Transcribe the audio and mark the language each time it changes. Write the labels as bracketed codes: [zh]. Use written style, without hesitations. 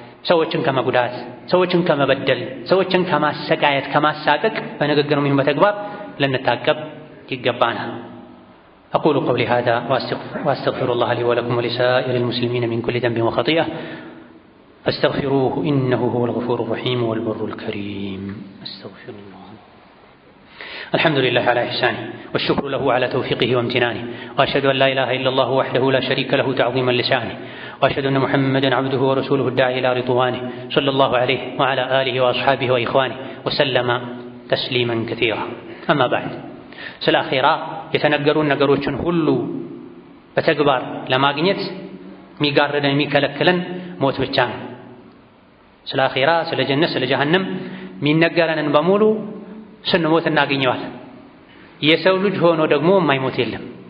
[am] ሰዎችን ከመጉዳት፣ ሰዎችን ከመበደል፣ ሰዎችን ከማሰቃየት፣ ከማሳቀቅ በንግግር ወይም በተግባር ልንታቀብ ይገባናል። [ar] أقول قولي هذا وأستغفر الله لي ولكم ولسائر المسلمين من كل ذنب وخطيئة فاستغفروه إنه هو الغفور الرحيم والبر الكريم. أستغفر الله. الحمد لله على إحسانه والشكر له على توفيقه وامتنانه وأشهد أن لا إله إلا الله وحده لا شريك له تعظيما لشأنه وأشهد أن محمدا عبده ورسوله الداعي إلى رضوانه صلى الله عليه وعلى آله وأصحابه وإخوانه وسلم تسليما كثيرا. أما بعد، [am] ስለ አኺራ የተነገሩን ነገሮችን ሁሉ በተግባር ለማግኘት የሚጋርደን የሚከለክለን ሞት ብቻ ነው። ስለ አኺራ፣ ስለ ጀነት፣ ስለ ጀሃነም የሚነገረንን በሙሉ ስንሞት እናገኘዋለን። የሰው ልጅ ሆኖ ደግሞ የማይሞት የለም።